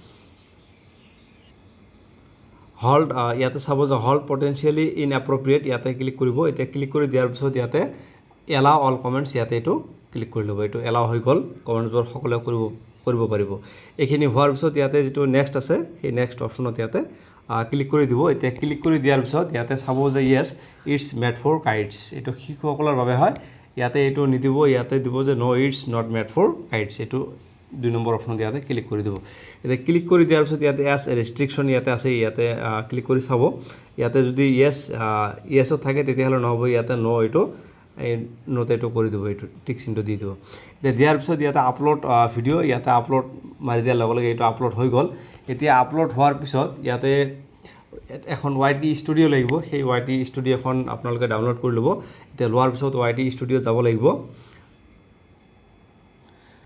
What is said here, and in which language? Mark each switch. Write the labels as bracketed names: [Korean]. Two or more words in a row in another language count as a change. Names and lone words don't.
[Assamese] হল্ড ইয়াতে চাব যে [English] held potentially inappropriate [Assamese] ইয়াতে ক্লিক কৰিব এতিয়া ক্লিক কৰি দিয়াৰ পিছত ইয়াতে [English] allow all comments [Assamese] ইয়াতে এটো ক্লিক কৰি লব এটো এলাও হৈ গল কমেন্টসবোৰ সকলে কৰিব পাৰিব এখিনি হোৱাৰ পিছত ইয়াতে যেটো নেক্সট আছে সেই [English] next optionত [Assamese] ইয়াতে ক্লিক কৰি দিব এতিয়া ক্লিক কৰি দিয়াৰ পিছত ইয়াতে চাব যে [English] yes it's made for kids [Assamese] এটো শিশুসকলৰ বাবে হয় ইয়াতে এটো নিদিব ইয়াতে দিব যে [English] no it's not made for kids [Assamese] এটো 2 নম্বৰ অপচনত ইয়াতে ক্লিক কৰি দিব এটা ক্লিক কৰি দিয়াৰ পিছত ইয়াতে এস ৰেষ্ট্ৰিকশন ইয়াতে আছে ইয়াতে ক্লিক কৰি চাব ইয়াতে যদি ইয়েস থাকে তেতিয়াহলে নহব ইয়াতে নো এটো এই নোট এটো কৰি দিব এটো টিক চিনটো দি দিব এটা দিয়াৰ পিছত ইয়াতে [English] upload video' [Assamese] ইয়াতে আপলোড মাৰি দিয়াৰ লগে লগে এটো আপলোড হৈ গল এতিয়া আপলোড হোৱাৰ পিছত ইয়াতে এখন YT ষ্টুডিও লাগিব সেই YT ষ্টুডিও এখন আপোনালোকে ডাউনলোড কৰি লব এতিয়া লোৱাৰ পিছত YT ষ্টুডিও যাব লাগিব